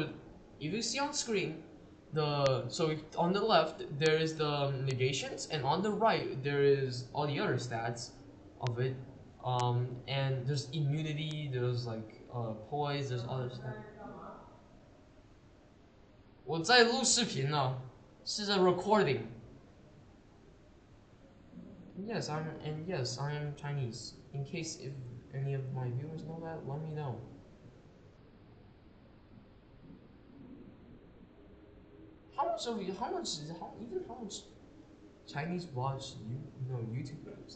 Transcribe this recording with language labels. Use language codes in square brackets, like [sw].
[en] If you see on screen, on the left there is the negations, and on the right there is all the other stats of it. And there's immunity, there's like poise, there's other stuff. [zh] 我在录视频呢，是在 [en] recording. Yes, I am Chinese. In case if any of my viewers know that, let me know. How much Chinese watch YouTubers?